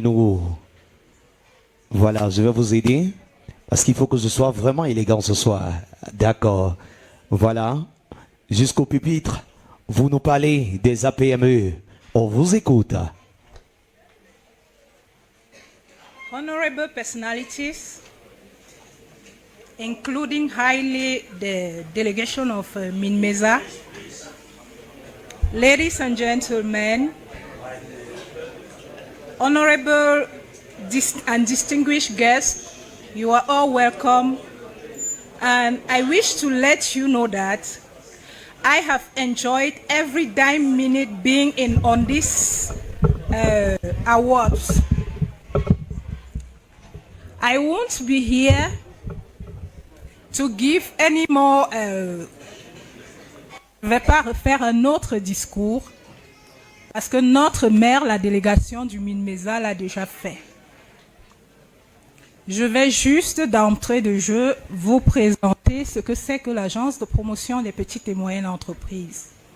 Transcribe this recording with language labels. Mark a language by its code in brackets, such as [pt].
[fr] Nous, voilà, je vais vous aider parce qu'il faut que je sois vraiment élégant ce soir. D'accord. Voilà. Jusqu'au pupitre, vous nous parlez des APME. On vous écoute. [en] Honorable personalities, including highly the delegation of Minmeza, ladies and gentlemen, honorable and distinguished guests, you are all welcome. And I wish to let you know that I have enjoyed every dime minute being in on this awards. I won't be here to give any more. [fr] Je ne vais pas refaire un autre discours parce que notre maire, la délégation du Minmeza, l'a déjà fait. Je vais juste d'entrée de jeu vous présenter ce que c'est que l'Agence de promotion des petites et moyennes entreprises.